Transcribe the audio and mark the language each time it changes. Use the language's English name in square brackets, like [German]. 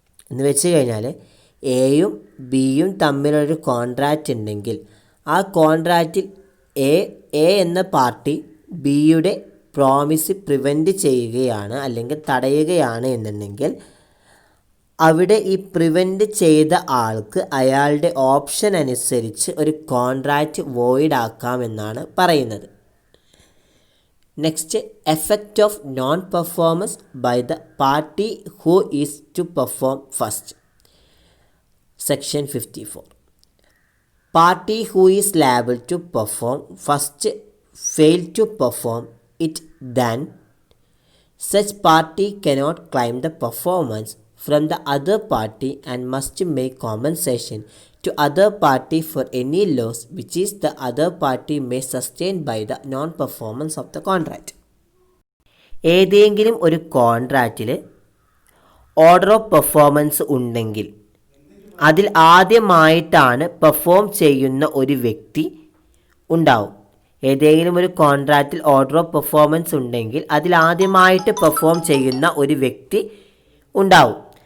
[Malayalam] എന്ന് വെച്ച് കഴിഞ്ഞാൽ എയും ബിയും തമ്മിലൊരു കോൺട്രാക്റ്റ് ഉണ്ടെങ്കിൽ ആ കോൺട്രാക്റ്റിൽ എ എന്ന പാർട്ടി ബിയുടെ പ്രോമിസ് പ്രിവെൻറ്റ് ചെയ്യുകയാണ് അല്ലെങ്കിൽ തടയുകയാണ് എന്നുണ്ടെങ്കിൽ അവിടെ ഈ പ്രിവെൻറ്റ് ചെയ്ത ആൾക്ക് അയാളുടെ ഓപ്ഷൻ അനുസരിച്ച് ഒരു കോൺട്രാക്റ്റ് വോയിഡ് ആക്കാമെന്നാണ് പറയുന്നത്. [English] Next, effect of non performance by the party who is to perform first section 54. Party who is liable to perform first fail to perform it then such party cannot claim the performance from the other party and must make compensation to other party for any loss which is the other party may sustain by the non-performance of the contract. [Malayalam] ഏതെങ്കിലും ഒരു കോൺട്രാക്റ്റിൽ order of performance ഉണ്ടെങ്കിൽ അതിൽ ആദ്യമായിട്ടാണ് perform ചെയ്യുന്ന ഒരു വ്യക്തി ഉണ്ടാവും. ഏതെങ്കിലും ഒരു കോൺട്രാക്റ്റിൽ ഓർഡർ ഓഫ് പെർഫോമൻസ് ഉണ്ടെങ്കിൽ അതിൽ ആദ്യമായിട്ട് പെർഫോം ചെയ്യുന്ന ഒരു വ്യക്തി ഉണ്ടാവും.